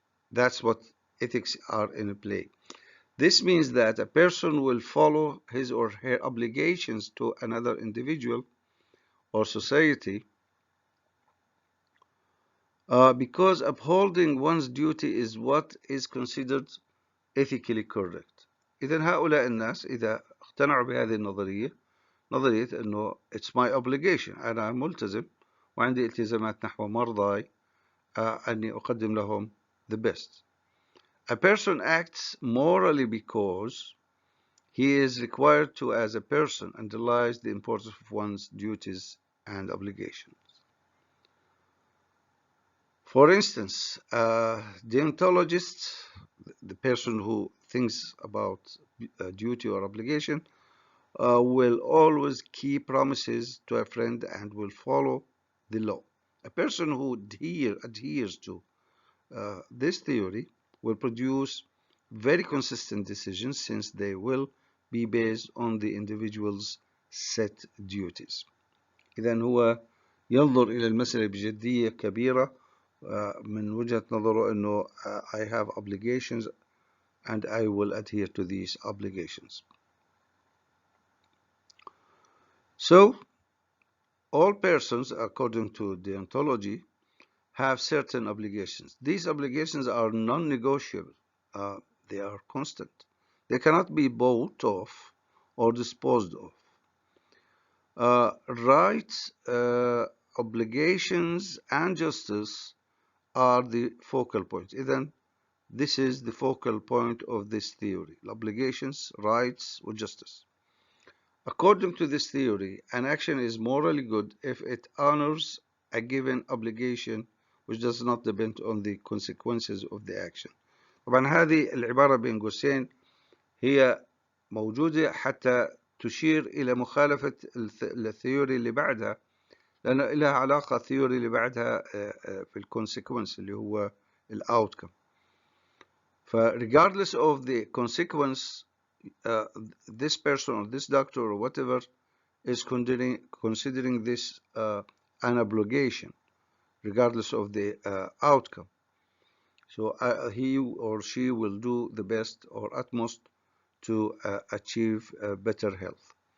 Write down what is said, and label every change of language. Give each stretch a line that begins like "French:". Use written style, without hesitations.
English: That's what ethics are in play. This means that a person will follow his or her obligations to another individual or society because upholding one's duty is what is considered ethically correct.
Arabic: إذن هؤلاء الناس إذا اقتنعوا بهذه النظرية، نظرية أنه
English: it's my obligation،
Arabic: أنا ملتزم وعندي التزامات نحو مرضاي أني أقدم لهم
English: the best. A person acts morally because he is required to, as a person, underlies the importance of one's duties and obligations. For instance, a deontologist, the person who thinks about duty or obligation, will always keep promises to a friend and will follow the law. A person who adheres to this theory will produce very consistent decisions since they will be based on the individual's set duties.
Arabic: إذن هو ينظر إلى المسألة بجدية كبيرة من وجهة نظره أنه
English: I have obligations and I will adhere to these obligations. So, all persons, according to deontology, have certain obligations. These obligations are non-negotiable. They are constant. They cannot be bought off or disposed of. Rights, obligations, and justice are the focal points. Then, this is the focal point of this theory: obligations, rights, or justice. According to this theory, an action is morally good if it honors a given obligation which does not depend on the consequences of the action.
Arabic: طبعا هذه العبارة بين قوسين هي موجودة حتى تشير إلى مخالفة الثيوري اللي بعدها، لأن لها علاقة الثيوري اللي بعدها في الكونسيكونس اللي هو الأوتكم.
English: regardless of the consequence, this person or this doctor or whatever is considering this an obligation, regardless of the outcome. So he or she will do the best or utmost to achieve better health.